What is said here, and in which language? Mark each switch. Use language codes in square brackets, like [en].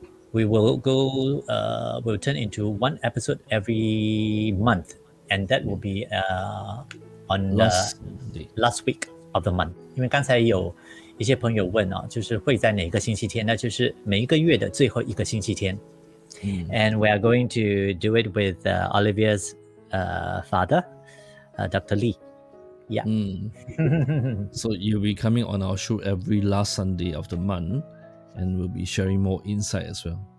[en] we will we'll turn into one episode every month, and that will be on last week of the month. [zh] 因为刚才有一些朋友问就是会在哪个星期天，那就是每一个月的最后一个星期天。 [en] And we are going to do it with Olivia's father, Dr. Ly. Yeah. So you'll be coming on our show every last Sunday of the month, and we'll be sharing more insight as well.